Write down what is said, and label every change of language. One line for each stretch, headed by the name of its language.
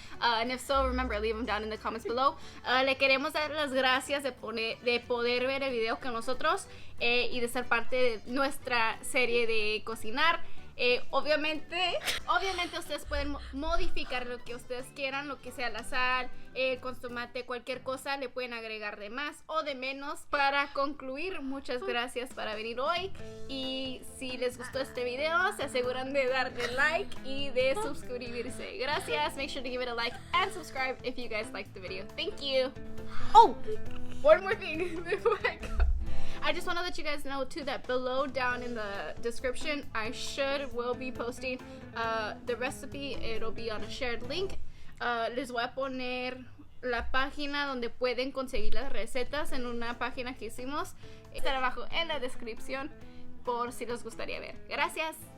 English: And if so, remember, leave them down in the comments below.
Spanish: Le queremos dar las gracias de poder ver el video con nosotros y de ser parte de nuestra serie de cocinar. Obviamente ustedes pueden modificar lo que ustedes quieran, lo que sea la sal, con tomate, cualquier cosa le pueden agregar de más o de menos. Para concluir, muchas gracias para venir hoy y si les gustó este video se aseguran de darle like y de suscribirse.
English: Gracias, make sure to give it a like and subscribe if you guys liked the video. Thank you. Oh, one more thing before I go. I just want to let you guys know too that below down in the description I will be posting the recipe. It'll be on a shared link.
Spanish: Les voy a poner la página donde pueden conseguir las recetas en una página que hicimos. Estará abajo en la descripción por si les gustaría ver. Gracias.